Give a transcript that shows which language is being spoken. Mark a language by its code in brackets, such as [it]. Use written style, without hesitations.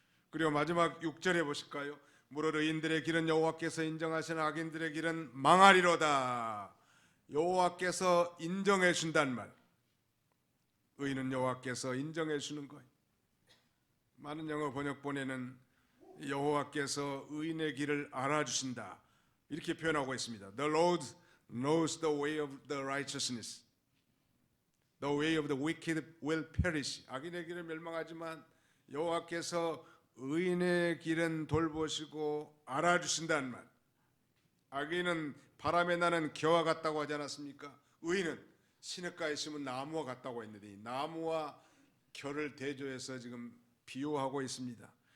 [ko] 그리고 마지막 6절에 보실까요? 무릇 의인들의 길은 여호와께서 인정하시는 악인들의 길은 망하리로다. 여호와께서 인정해 준단 말. 의인은 여호와께서 인정해 주는 거예요. 많은 영어 번역본에는 여호와께서 의인의 길을 알아주신다 이렇게 표현하고 있습니다. [en] The Lord knows the way of the righteousness. The way of the wicked will perish. [ko] 악인의 길은 멸망하지만 여호와께서 의인의 길은 돌보시고 알아주신다는 말. 악인은 바람에 나는 겨와 같다고 하지 않았습니까? 의인은 시냇가에 심은 나무와 같다고 했는데 이 나무와 겨를 대조해서 지금 비유하고 있습니다.